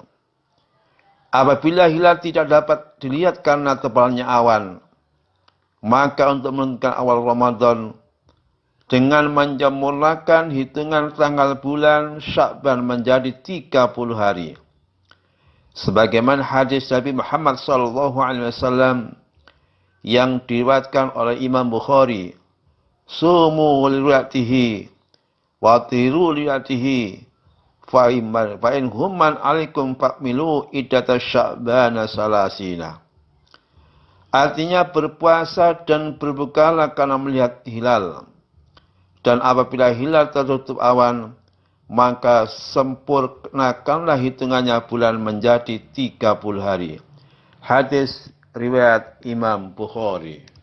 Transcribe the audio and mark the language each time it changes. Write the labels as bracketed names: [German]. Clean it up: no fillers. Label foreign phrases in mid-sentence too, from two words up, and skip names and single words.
[Indonesian] Apabila hilal tidak dapat dilihat karena tebalnya awan, maka untuk menentukan awal Ramadan dengan menjemurnakan hitungan tanggal bulan Sya'ban menjadi 30 hari. Sebagaimana hadis Nabi Muhammad SAW yang diriwayatkan oleh Imam Bukhari, [Arabic] صوموا لرؤيته وأفطروا لرؤيته فإن غم عليكم فأكملوا عدة شعبان ثلاثين. [Indonesian] Artinya berpuasa dan berbukalah karena melihat hilal. Dan apabila hilal tertutup awan, maka sempurnakanlah hitungannya bulan menjadi 30 hari. Hadis riwayat Imam Bukhari.